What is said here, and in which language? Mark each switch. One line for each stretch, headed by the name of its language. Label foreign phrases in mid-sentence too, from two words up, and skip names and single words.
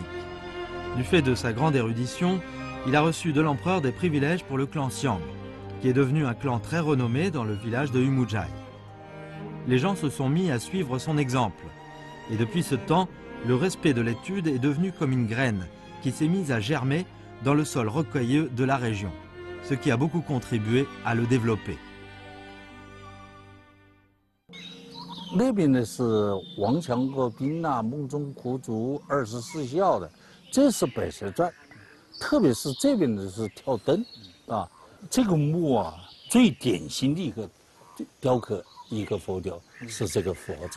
French: Du fait de sa grande érudition, il a reçu de l'empereur des privilèges pour le clan Xiang, qui est devenu un clan très renommé dans le village de Yumujai. Les gens se sont mis à suivre son exemple. Et depuis ce temps, le respect de l'étude est devenu comme une graine qui s'est mise à germer dans le sol rocailleux de la région, ce qui a beaucoup contribué à le développer.
Chinese: 那边呢是王强国宾呐、梦中苦竹、24孝的，这是《白蛇传》，特别是这边的是跳灯， 啊，这个墓啊，最典型的一个雕刻，一个佛雕是这个佛字。